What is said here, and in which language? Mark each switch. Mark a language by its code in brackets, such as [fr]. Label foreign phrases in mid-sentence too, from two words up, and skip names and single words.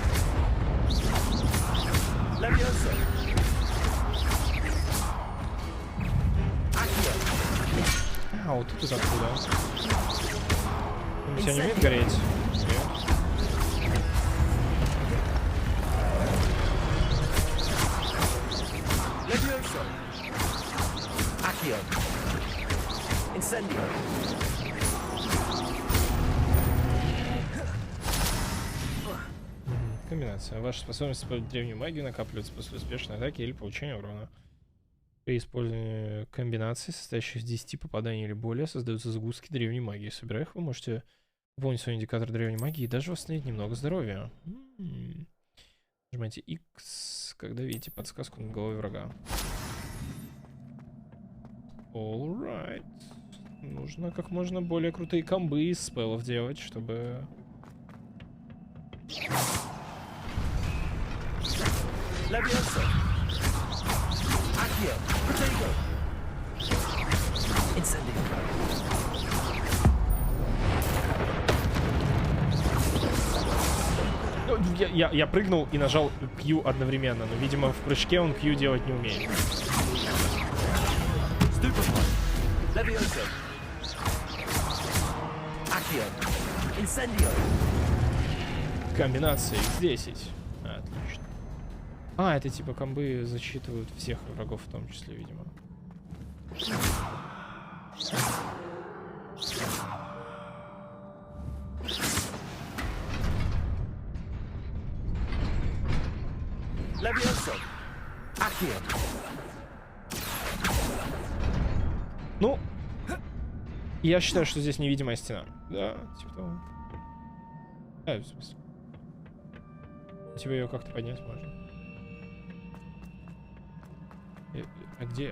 [ru] А, вот тут откуда? Он тебя не умеет гореть? Нет. [la] Levioso. Accio. Incendio. [ru] Комбинация. Ваша способность использовать древнюю магию накапливается после успешной атаки или получения урона. При использовании комбинаций, состоящих из 10 попаданий или более, создаются сгустки древней магии. Собирая их, вы можете выполнить свой индикатор древней магии и даже восстановить немного здоровья. Нажимайте X, когда видите подсказку над головой врага. [en] Alright. [ru] Нужно как можно более крутые комбы из спеллов делать, чтобы... [la] Levioso. Accio. Protego. Incendio. [ru] Я прыгнул и нажал Q одновременно, но, видимо, в прыжке он Q делать не умеет. [la] Levioso. Accio. Incendio. [ru] Комбинация X10. Отлично. А, это типа комбы зачитывают всех врагов в том числе, видимо. [la] Levioso. Accio. [ru] Ну, я считаю, что здесь невидимая стена. Да, типа того. В смысле. Тебе ее как-то поднять можно. А где?